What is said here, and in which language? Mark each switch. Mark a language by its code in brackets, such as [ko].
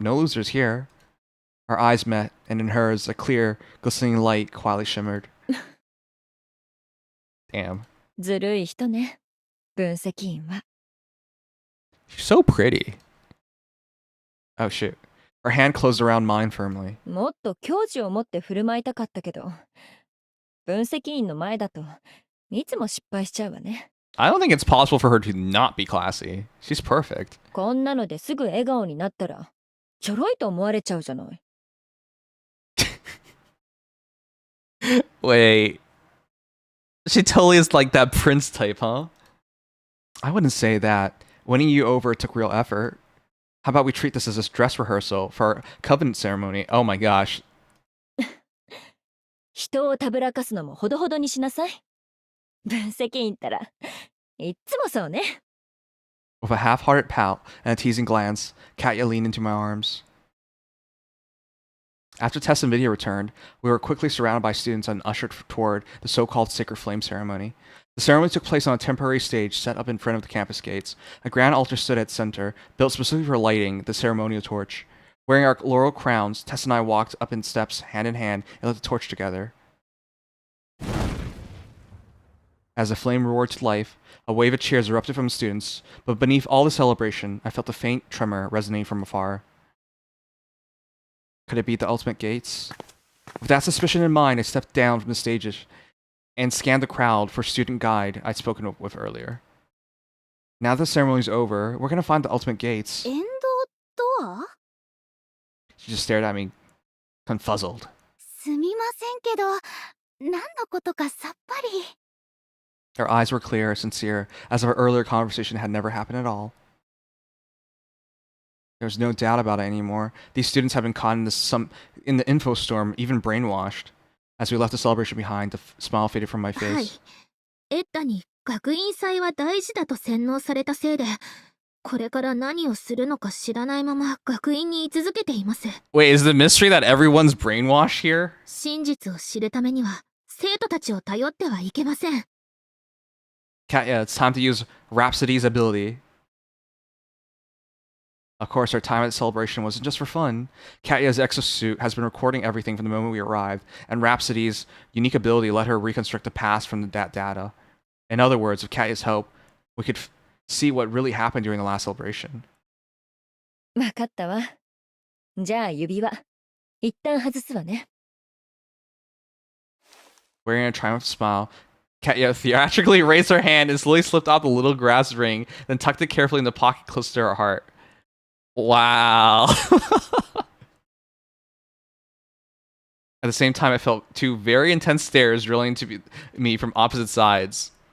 [en] No losers here. Our eyes met, and in hers, a clear, glistening light quietly shimmered. Damn. [ja] ずるい人ね、分析員は。 [en] She's so pretty. Oh shit. Her hand closed around mine firmly. [ja] もっと矜持を持って振る舞いたかったけど、分析員の前だといつも失敗しちゃうわね。 [en] I don't think it's possible for her to not be classy. She's perfect. [ja] こんなのですぐ笑顔になったら、ちょろいと思われちゃうじゃない。 [en] Wait. She totally is like that prince type, huh? I wouldn't say that. Winning you over took real effort. How about we treat this as a dress rehearsal for our covenant ceremony? Oh my gosh. [ja] 人をたぶらかすのもほどほどにしなさい。分析員ったら、いっつもそうね。 [en] With a half-hearted pout and a teasing glance, Katya leaned into my arms. After Tess and Vidya returned, we were quickly surrounded by students and ushered toward the so-called Sacred Flame ceremony. The ceremony took place on a temporary stage set up in front of the campus gates. A grand altar stood at center, built specifically for lighting the ceremonial torch. Wearing our laurel crowns, Tess and I walked up in steps, hand in hand, and lit the torch together. As the flame roared to life, a wave of cheers erupted from the students, but beneath all the celebration, I felt a faint tremor resonating from afar. Could it be the ultimate gates? With that suspicion in mind, I stepped down from the stages and scanned the crowd for student guide I'd spoken with earlier. Now that the ceremony's over, we're gonna find the ultimate gates. [ja] エンドドア？ [en] She just stared at me, confuzzled. [ja] すみませんけど、何のことかさっぱり。 [en] Her eyes were clear, sincere, as if our earlier conversation had never happened at all. There's no doubt about it anymore. These students have been caught in the info storm, even brainwashed. As we left the celebration behind, the smile faded from my [ja] はい。 [en] face. [ja] エッタに学院祭は大事だと洗脳されたせいで、これから何をするのか知らないまま学院に居続けています。 [en] Wait, is the mystery that everyone's brainwashed here? [ja] 真実を知るためには、生徒たちを頼ってはいけません。 [en] Katya, it's time to use Rhapsody's ability. Of course, our time at the celebration wasn't just for fun. Katya's exosuit has been recording everything from the moment we arrived, and Rhapsody's unique ability let her reconstruct the past from that data. In other words, with Katya's help, we could see what really happened during the last celebration. [ja] わかったわ。じゃあ指輪、一旦外すわね。 [en] Wearing a triumphant smile, Katya theatrically raised her hand and slowly slipped out the little grass ring, then tucked it carefully in the pocket close to her heart. Wow. At the same time, I felt two very intense stares drilling into me from opposite sides.